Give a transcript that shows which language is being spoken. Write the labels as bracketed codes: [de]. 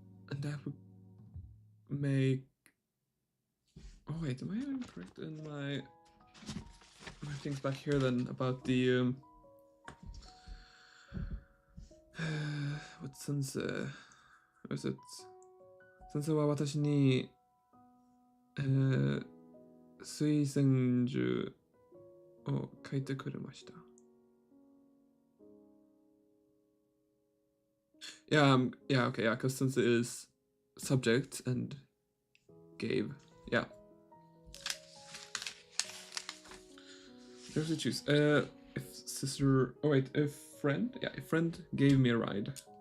[en] And that would make... Oh wait, am I incorrect in my things back here then about the what sensei? Was it? [ja] Sensei は私に推薦図を書いてくれました。 [en] Yeah, okay, yeah, because sensei is subject and gave, yeah. There's to choose. If sister, oh wait, if friend, yeah, a friend gave me a ride.